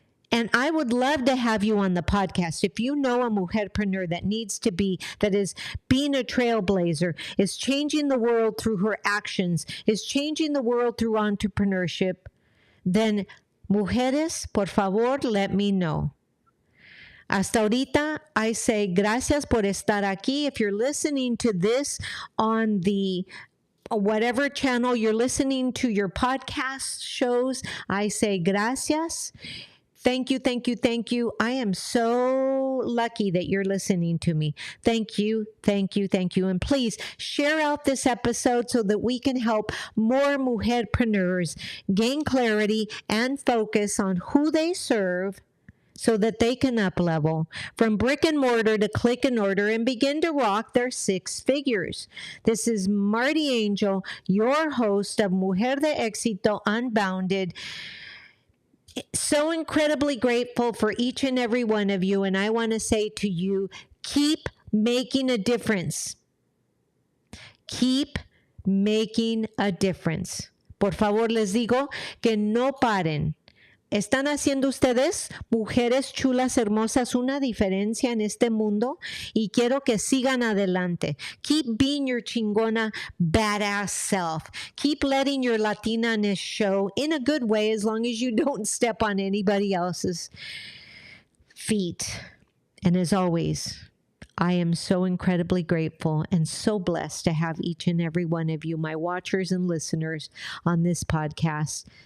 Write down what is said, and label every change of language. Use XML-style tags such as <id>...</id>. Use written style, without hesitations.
<en>And I would love to have you on the podcast. If you know a mujerpreneur that is being a trailblazer, is changing the world through her actions, is changing the world through entrepreneurship, then</en> <es>mujeres, por favor,</es> <en>let me know.</en> <es>Hasta ahorita,</es> <en>I say</en> <es>gracias por estar aquí.</es> <en>If you're listening to this on the whatever channel you're listening to your podcast shows, I say</en> <es>gracias.</es> <en>Thank you, thank you, thank you. I am so lucky that you're listening to me. Thank you, thank you, thank you. And please share out this episode so that we can help more mujerpreneurs gain clarity and focus on who they serve, so that they can up-level from brick and mortar to click and order and begin to rock their six figures. This is Marti Angel, your host of Mujer de Exito Unbounded. So incredibly grateful for each and every one of you, and I want to say to you, keep making a difference. Keep making a difference.</en> <es>Por favor, les digo que no paren. ¿Están haciendo ustedes, mujeres chulas, hermosas, una diferencia en este mundo? Y quiero que sigan adelante.</es> <en>Keep being your chingona, badass self. Keep letting your Latina-ness show in a good way, as long as you don't step on anybody else's feet. And as always, I am so incredibly grateful and so blessed to have each and every one of you, my watchers and listeners, on this podcast.</en>